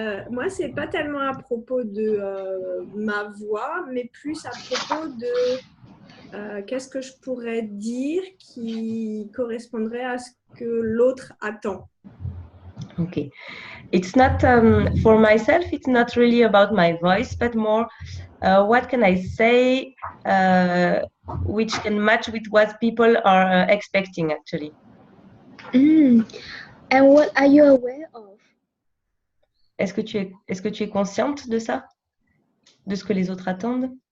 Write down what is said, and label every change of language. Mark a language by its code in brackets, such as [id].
[fr] Moi, c'est pas tellement à propos de ma voix, mais plus à propos de qu'est-ce que je pourrais dire qui correspondrait à ce que l'autre attend. [en] Okay. It's not for myself, it's not really about my voice, but more what can I say which can match with what people are expecting actually. And what are you aware of? [fr] Est-ce que tu es consciente de ça? De ce que les autres attendent?